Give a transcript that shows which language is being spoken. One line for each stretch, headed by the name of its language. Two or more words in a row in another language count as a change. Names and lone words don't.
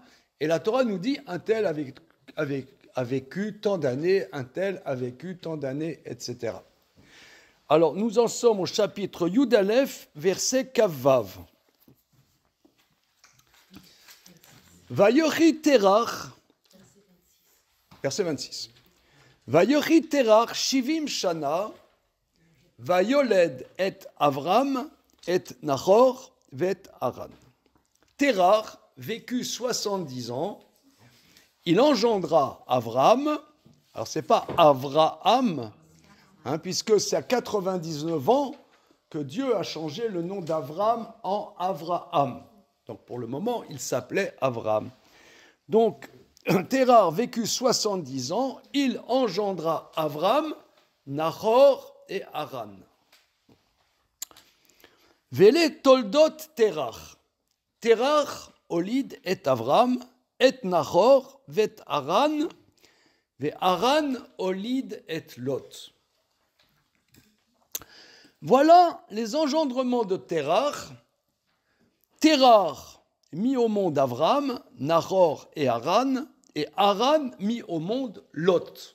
French: Et la Torah nous dit un tel a vécu tant d'années, un tel a vécu tant d'années, etc. Alors, nous en sommes au chapitre
Hebrew: יוד אלף,
French: verset Kavav. Vayochi Terach, verset 26.
Hebrew: ויחי תרח שבעים שנה, ויולד את אברם את נחור ואת הרן.
French: Terach vécut 70 ans, il engendra Avram, alors c'est pas Avraham, puisque c'est à 99 ans que Dieu a changé le nom d'Avram en Avraham. Donc pour le moment, il s'appelait Avram. Donc Terach vécut 70 ans, il engendra Avram, Nachor et Haran.
Hebrew: ואלה תולדות תרח. תרח הוליד את אברם, את נחור, ואת הרן, והרן הוליד את לוט.
French: Voilà les engendrements de Terach. Terach mis au monde Avram, Nachor et Haran mis au monde Lot.